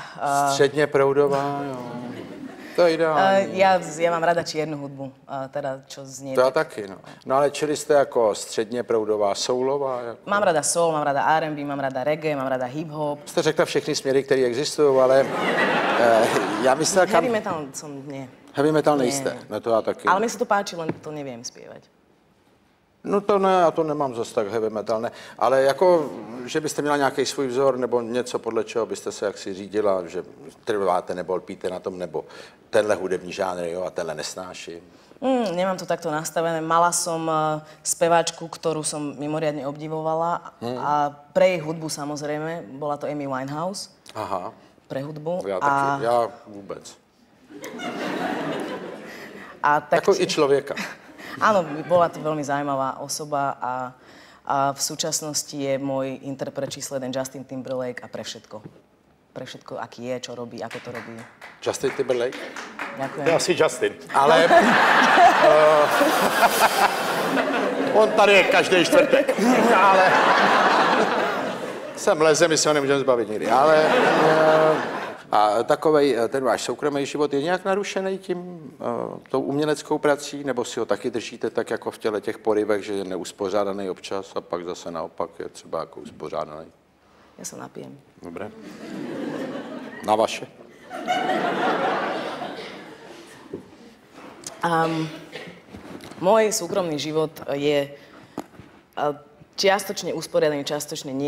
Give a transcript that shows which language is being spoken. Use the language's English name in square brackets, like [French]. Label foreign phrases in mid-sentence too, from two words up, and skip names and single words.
[Czech] Středně proudová, jo. To je ideální. [Slovak] Ja mám rada čiernu hudbu, teda čo znie. [Czech] To já taky, no. No ale čili jste jako středně proudová, soulová? Jako... [Slovak] Mám rada soul, mám rada R&B, mám rada reggae, mám rada hip-hop. [Czech] Jste řekla všechny směry, které existují, ale já myslel, kam... [Slovak] Heavy metal som nie. [Czech] Heavy metal [Slovak] Nie. [Czech] nejste, no to já taky. [Slovak] Ale mi sa to páči, len to neviem spievať. [Czech] No to ne, já to nemám zase tak heavy metal, ne. Ale jako, že byste měla nějaký svůj vzor nebo něco, podle čeho byste se jaksi řídila, že trváte nebo lpíte na tom, nebo tenhle hudební žánr, jo, a tenhle nesnáším. [Slovak] Nemám to takto nastavené. Mala som speváčku, ktorú som mimoriadne obdivovala a pre jej hudbu samozrejme, bola to Amy Winehouse. [Czech] Aha, [Slovak] Pre hudbu. [Czech] já taky, já vůbec. A tak, Jako i člověka. [Slovak] Áno, bola to veľmi zaujímavá osoba a v súčasnosti je môj interpret číslo 1 Justin Timberlake a pre všetko. Pre všetko, aký je, čo robí, ako to robí. [Czech] Justin Timberlake? [Slovak] Ďakujem. [Czech] To je asi Justin. Ale... on tady je každý čtvrtek. Ale... Sem leze, my se ho nemůžeme zbavit nikdy. Ale... A takovej ten váš soukromý život je nějak narušený tím, tou uměleckou prací, nebo si ho taky držíte tak jako v těle těch porivech, že je neuspořádaný občas a pak zase naopak je třeba jako uspořádaný? [Slovak] Ja sa napijem. Dobré. Na vaše. Môj súkromný život je čiastočne usporiadaný, čiastočne nie.